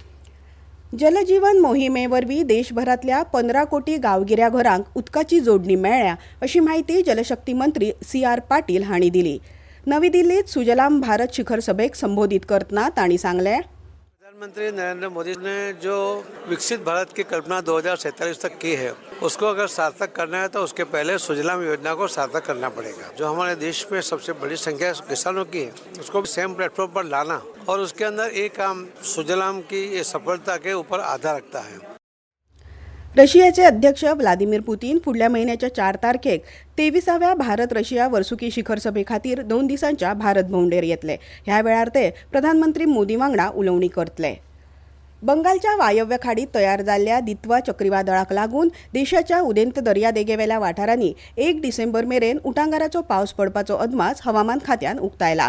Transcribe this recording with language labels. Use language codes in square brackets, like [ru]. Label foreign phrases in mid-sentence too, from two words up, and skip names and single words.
[kok] जलजीवन मोहिमे वरवीं देशभरांतल्या 15 कोटी गांवगिऱ्या घरांक उदकाची जोडणी मेळ्ळ्या अशी माहिती जलशक्ती मंत्री CR पाटील हांणी दिली. नवी दिल्लीत सुजलाम भारत शिखर सभेक संबोधित करतना तांणी सांगलें. [hi] प्रधानमंत्री नरेंद्र मोदी ने जो विकसित भारत की कल्पना 2047 तक की है, उसको अगर सार्थक करना है तो उसके पहले सुजलाम योजना को सार्थक करना पड़ेगा. जो हमारे देश में सबसे बड़ी संख्या किसानों की है, उसको [en] same platform [hi] पर लाना और उसके अंदर एक काम सुजलाम की ये सफलता के ऊपर आधार रखता है. [kok] रशियाचे अध्यक्ष व्लादिमीर पुतीन फुडल्या म्हयन्याच्या 4 तारखेक 23व्या भारत रशिया वर्सुकी शिखर सभे खातीर 2 दिसांच्या भारत भोंवडेर येतले. ह्या वेळार ते प्रधानमंत्री मोदी वांगडा उलोवणी करतले. बंगालच्या वायव्य खाडीत तयार जाल्ल्या दित्वा चक्रीवादळाक लागून देशाच्या उदेंत दर्यादेगेवेल्या वाठारांनी 1 डिसेंबर मेरेन उटंगाराचो पावस पडपाचो अदमास हवामान खात्यान उक्तायला.